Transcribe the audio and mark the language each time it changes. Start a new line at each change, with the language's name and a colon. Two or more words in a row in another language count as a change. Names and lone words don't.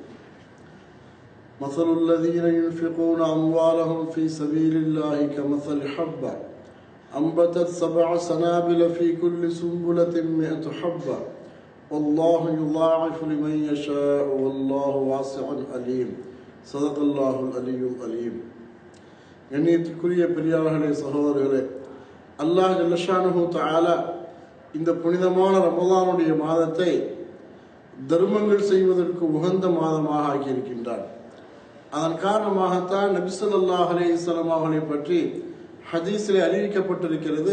Arabic: مثل الذين ينفقون أموالهم في سبيل الله كمثل حبة أنبتت 7 سنابل في كل سنبلة 100 حبة والله يضاعف لمن يشاء والله واسع عليم. صدق الله العلي العليم.
Tamil: கண்ணியத்திற்குரிய பெரியார்களே, சகோதரர்களே, அல்லாஹ்
Arabic: جل شأنه تعالى
Tamil: இந்த புனிதமான ரமலானுடைய மாதத்தை தர்மங்கள் செய்வதற்கு உகந்த மாதமாக ஆக்கியிருக்கின்றார். அதன் காரணமாகத்தான் நபி
Arabic: صلى الله عليه وسلم
Tamil: அவர்களை பற்றி ஹதீஸிலே அறிவிக்கப்பட்டிருக்கிறது.